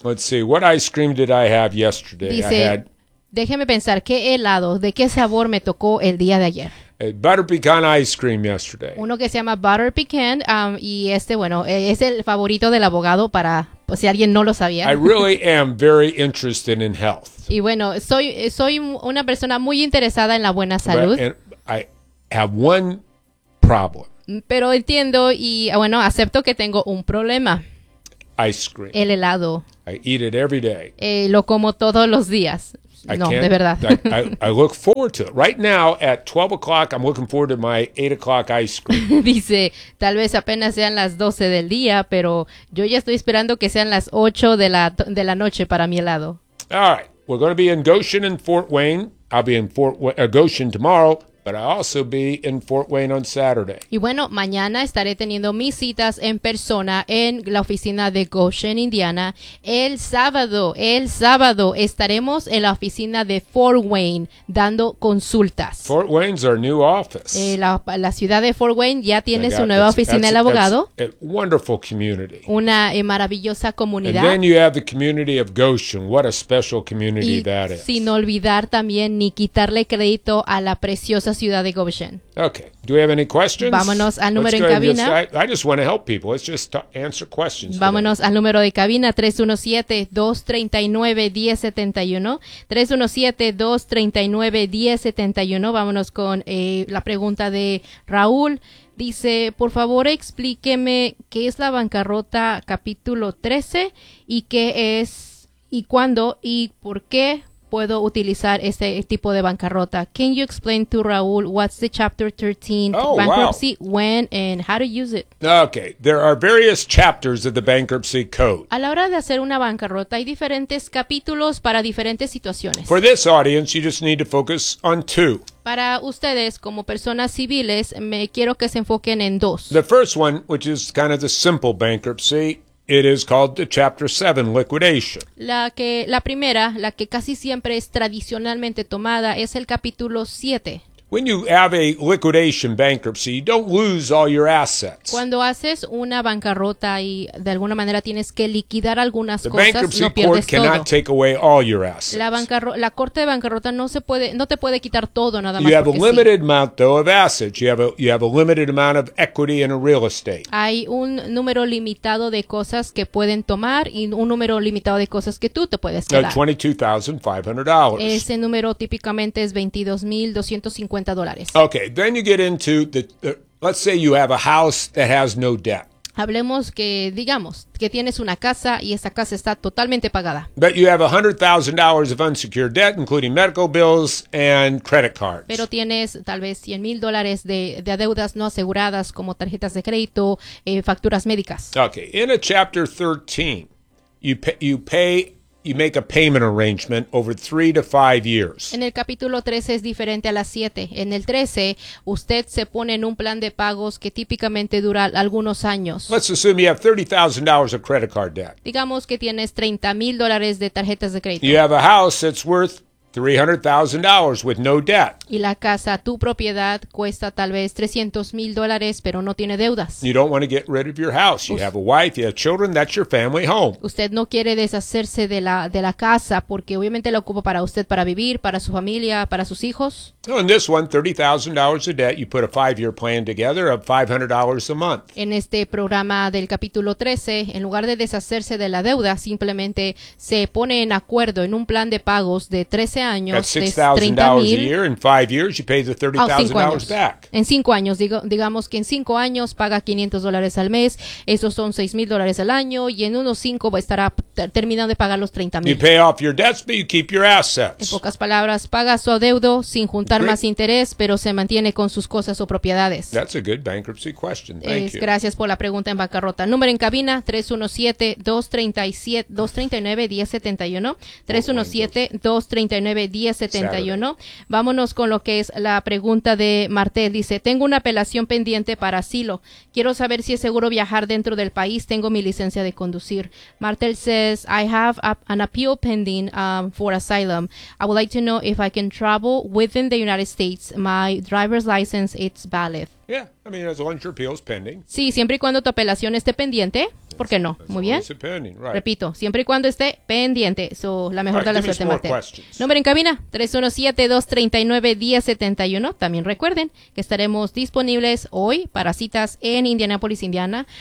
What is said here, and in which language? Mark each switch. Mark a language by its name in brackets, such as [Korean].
[English] Let's see, what ice cream did I have yesterday? [Spanish] Dice, [English] I had... [Spanish] déjeme pensar, ¿qué helado, de qué sabor me tocó el día de ayer? [English] A butter pecan ice cream yesterday. [Spanish] Uno que se llama butter pecan, y este, bueno, es el favorito del abogado para... Pues si alguien no lo sabía. [English] I really am very interested in health. [Spanish] Y bueno, soy una persona muy interesada en la buena salud. [English] But, I have one problem. [Spanish] Pero entiendo y bueno, acepto que tengo un problema. [English] Ice cream. [Spanish] El helado. [English] I eat it every day. [Spanish] Lo como todos los días. No, de verdad. [English] I look forward to it. Right now at 12 o'clock, I'm looking forward to my 8 o'clock ice cream. [Spanish] Dice, tal vez apenas sean las 12 del día, pero yo ya estoy esperando que sean las 8 de la noche para mi helado. [English] All right. We're going to be in Goshen and Fort Wayne. I'll be in Goshen tomorrow, but I'll also be in Fort Wayne on Saturday. [Spanish] Y bueno, mañana estaré teniendo mis citas en persona en la oficina de Goshen, Indiana. El sábado estaremos en la oficina de Fort Wayne dando consultas. [English] Fort Wayne's our new office. [Spanish] La ciudad de Fort Wayne ya tiene su nueva oficina del abogado. [English] A wonderful community. [Spanish] Una maravillosa comunidad. [English] And then you have the community of Goshen. What a special community [Spanish] y [English] that is. [Spanish] Sin olvidar también ni quitarle crédito a la preciosa ciudad de Goshen. [English] Okay. Do we have any questions? [Spanish] Vámonos al número en cabina. [English] I just want to help people. Let's just answer questions. [Spanish] Vámonos al número de cabina 317-239-1071. 317-239-1071. Vámonos con la pregunta de Raúl. Dice, por favor, explíqueme qué es la bancarrota capítulo 13 y qué es y cuándo y por qué puedo utilizar este tipo de bancarrota. [English] Can you explain to Raúl what's the chapter 13 bankruptcy, wow, when and how to use it? Okay, there are various chapters of the bankruptcy code. [Spanish] A la hora de hacer una bancarrota hay diferentes capítulos para diferentes situaciones. [English] For this audience, you just need to focus on two. [Spanish] Para ustedes como personas civiles, me quiero que se enfoquen en dos. [English] The first one, which is kind of the simple bankruptcy, it is called the Chapter 7 liquidation. [Spanish] La primera, la que casi siempre es tradicionalmente tomada, es el capítulo 7. [English] When you have a liquidation bankruptcy, you don't lose all your assets. [Spanish] Cuando haces una bancarrota y de alguna manera tienes que liquidar algunas cosas, no pierdes todo. [English] The bankruptcy court cannot take away all your assets. [Spanish] La corte de bancarrota no te puede quitar todo, nada más. [English] You have a limited amount though of assets. You have a limited amount of equity in a real estate. [Spanish] Hay un número limitado de cosas que pueden tomar y un número limitado de cosas que tú te puedes quedar. [English] $22,500. [Spanish] Ese número típicamente es $22,250. [English] Okay, then you get into the let's say you have a house that has no debt. [Spanish] Hablemos que digamos que tienes una casa y esa casa está totalmente pagada. [English] But you have $100,000 of unsecured debt, including medical bills and credit cards. [Spanish] Pero tienes tal vez $100,000 de deudas no aseguradas como tarjetas de crédito, facturas médicas. [English] Okay, in a chapter 13, you pay you make a payment arrangement over 3 to 5 years. [Spanish] En el capítulo 13 es diferente a las 7. En el 13, usted se pone en un plan de pagos que típicamente dura algunos años. [English] Let's assume you have $30,000 of credit card debt. [Spanish] Digamos que tienes $30,000 de tarjetas de crédito. [English] You have a house that's worth $300,000 with no debt. [Spanish] Y la casa, tu propiedad, cuesta tal vez $300,000, pero no tiene deudas. [English] You don't want to get rid of your house. You have a wife, you have children, that's your family home. [Spanish] Usted no quiere deshacerse de la casa porque obviamente la ocupa para usted, para vivir, para su familia, para sus hijos. [English] On this one, $30,000 of debt, you put a 5-year plan together of $500 a month. [Spanish] En este programa del capítulo 13, en lugar de deshacerse de la deuda, simplemente se pone en acuerdo en un plan de pagos de 13 años. [English] That's $6,000 a year. In 5 years, you pay the $30,000 back. [Spanish] En 5 años, digamos que en 5 años paga $500 al mes. Esos son $6,000 al año. Y en unos 5 estará terminando de pagar los 30,000. [English] You pay off your debts, but you keep your assets. [Spanish] En pocas palabras, paga su adeudo sin juntar más interés, pero se mantiene con sus cosas o propiedades. [English] That's a good bankruptcy question. Thank you. [Spanish] Gracias por la pregunta en bancarrota. Número en cabina, 317-239-1071. 317-239-1071. Vámonos con lo que es la pregunta de Martel. Dice, tengo una apelación pendiente para asilo. Quiero saber si es seguro viajar dentro del país. Tengo mi licencia de conducir. [English] Martel says, I have an appeal pending for asylum. I would like to know if I can travel within the United States. My driver's license is valid. Yeah, I mean, as long as your appeal is pending. [Spanish] Sí, siempre y cuando tu apelación esté pendiente. ¿Por qué no? Muy bien. [English] Right. [Spanish] Repito, siempre y cuando esté pendiente. So, la mejor de la suerte, Martel. Número en cabina, 317-239-1071. También recuerden que estaremos disponibles hoy para citas en Indianapolis, Indiana.